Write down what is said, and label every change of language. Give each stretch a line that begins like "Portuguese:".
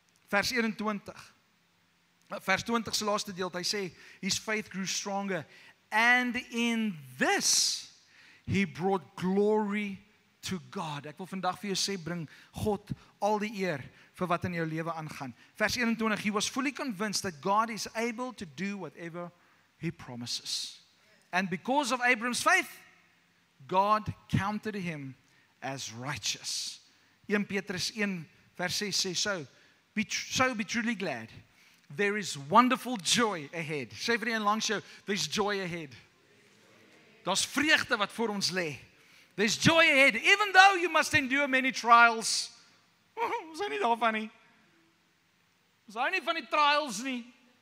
Afrikaans: Vers 21. Vers 20 se laaste deel, hy sê,
English: his faith grew stronger, and in this he brought glory to God.
Afrikaans: Ek wil vandag vir jou sê, bring God al die eer vir wat in jou lewe aangaan. Vers 21,
English: he was fully convinced that God is able to do whatever he promises. And because of Abraham's faith, God counted him as righteous.
Afrikaans: 1 Petrus 1 vers 6 sê,
English: so be truly glad. There is wonderful joy ahead.
Afrikaans: Sê vir een langs jou,
English: there's joy ahead.
Afrikaans: Daar's vreugde wat voor ons lê.
English: There's joy ahead, even though you must endure many trials.
Afrikaans: Ons is nie daarvan nie. Ons hou nie van die trials nie.